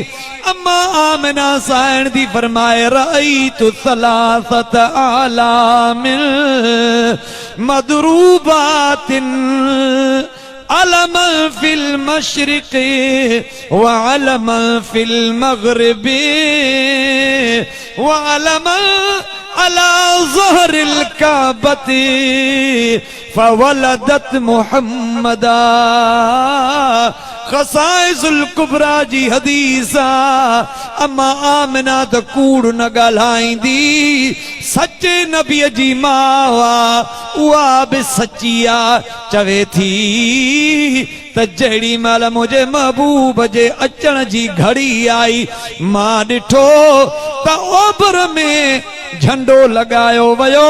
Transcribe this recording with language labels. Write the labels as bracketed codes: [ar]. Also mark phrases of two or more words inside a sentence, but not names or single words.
[sd] اما آمنه سائين ڏي فرمائي رئي تہ [ar] ثلاثة أعلام مضروبات علم في المشرق وعلم في المغرب وعلم على ظهر الكعبة فولدت محمدا. [sd] ख़साइसुल कुबरा जी हदीसा। अम्मा आमिना त कूड़ न ॻाल्हाईंदी, सच्चे नबीअ जी मावा उहा बि सची आ। चवे थी त जहिड़ी महिल मुझे महबूब जे अचण जी घड़ी आई, मां ॾिठो त ओभर में झंडो लगायो वयो।